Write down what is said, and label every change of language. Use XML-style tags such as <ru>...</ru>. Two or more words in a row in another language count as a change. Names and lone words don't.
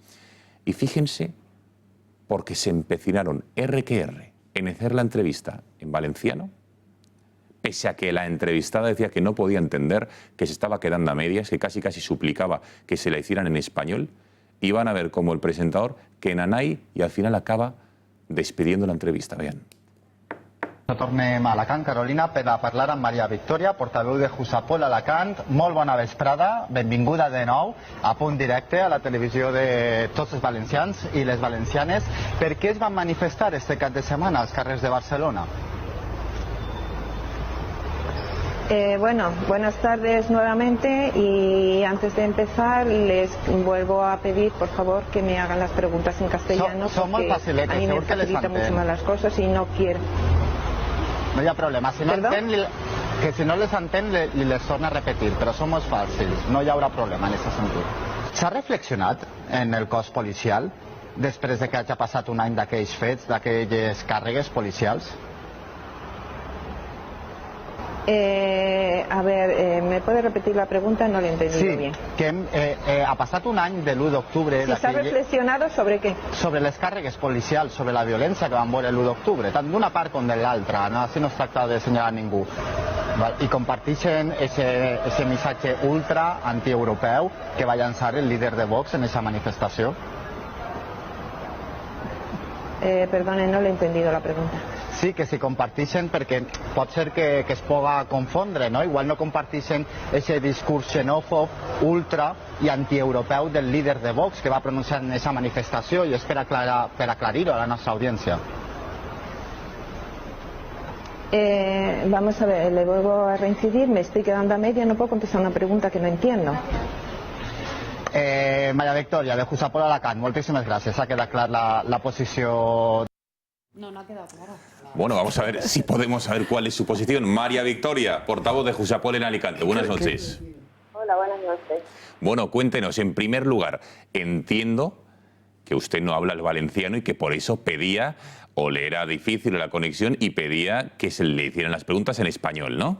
<es>Y fíjense, porque se empecinaron R que R en hacer la entrevista en valenciano, pese a que la entrevistada decía que no podía entender, que se estaba quedando a medias, que casi suplicaba que se la hicieran en español, y van a ver cómo el presentador que nanai y al final acaba despidiendo la entrevista. Vean.</es> <ca>Tornem a Alacant, Carolina, per a parlar amb Maria Victòria, portaveu de Jusapol Alacant. Molt bona vesprada, benvinguda de nou a Punt Directe, a la televisió de tots els valencians i les valencianes. Per què es van manifestar este cap de setmana als carrers de Barcelona?</ca> <es>Bueno, buenas tardes nuevamente y antes de empezar les vuelvo a pedir por favor que me hagan las preguntas en castellano porque a mí me facilita mucho más las cosas y no quiero.</es> <ca>No hi ha problema. Si no entén, que si no les entén, li les torna a repetir, però som molt fàcils, no hi haurà problema en aquest sentit. S'ha reflexionat en el cos policial després de que hagi passat un any d'aquells fets, d'aquelles càrregues policials?</ca> <es>A ver, ¿me puede repetir la pregunta? No lo he entendido bien.</es> <ca>Sí, que ha passat un any de l'1 d'octubre... Si s'ha reflexionat sobre què? Sobre les càrregues policials, sobre la violència que van veure l'1 d'octubre, tant d'una part com de l'altra, no? Així no es tracta de senyalar ningú. I comparteixen ese missatge ultra antieuropeu que va llançar el líder de Vox en esa manifestació?</ca> <es>Perdone, no le he entendido la pregunta.</es> <ca>Sí, que si comparteixen, perquè pot ser que es puga confondre, no? Igual no comparteixen ese discurs xenòfob, ultra i antieuropeu del líder de Vox que va pronunciar en esa manifestació i és per aclarir-ho a la nostra audiència.</ca> <es>Vamos a ver, le vuelvo a reincidir, me estoy quedando a media, no puedo contestar una pregunta que no entiendo.</es> <ca>Maria Victòria, de Jusapol Alacant, moltíssimes gràcies. Ha quedat clar la posició...</ca> <es>No, no ha quedado claro. Bueno, vamos a ver si podemos saber cuál es su posición. María Victoria, portavoz de Jusapol en Alicante. Buenas noches. Hola, buenas noches. Bueno, cuéntenos, en primer lugar, entiendo que usted no habla el valenciano y que por eso pedía, o le era difícil la conexión, y pedía que se le hicieran las preguntas en español, ¿no?</es>